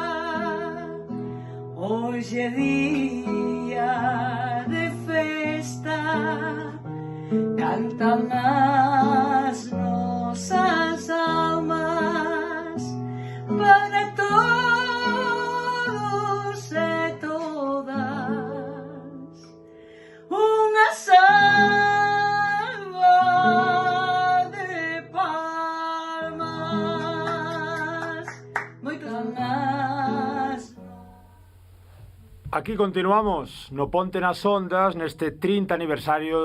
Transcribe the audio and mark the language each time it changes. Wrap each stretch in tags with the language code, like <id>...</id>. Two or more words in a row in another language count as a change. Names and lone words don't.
<pt>Hoje é dia de festa, cantam as nossas almas para todos e todas.</pt> <gl>Unha salva de palmas. Moitos anos. Aquí continuamos no Ponte nas Ondas neste 30 aniversario.</gl>